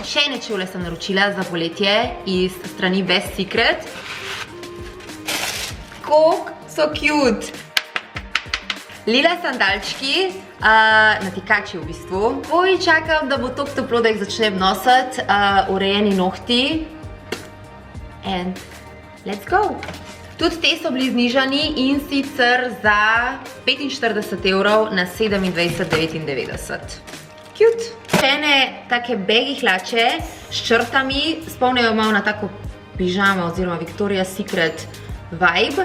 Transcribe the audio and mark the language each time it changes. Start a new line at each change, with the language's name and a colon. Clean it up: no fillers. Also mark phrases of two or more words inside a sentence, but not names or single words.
Slovenian: Še ene čevlje sem naročila za poletje iz strani Best Secret. Kako so cute! Lila sandalčki, natikači v bistvu. Oj, čakam, da bo toliko toplo, da jih začnem nositi. Urejeni nohti.
English: And let's go!
Slovenian: Tudi te so bili znižani in sicer za 45 € na 27,99. Cute! Še ene take baggy hlače s črtami, spomnijo malo na tako pižamo oziroma Victoria's Secret vibe.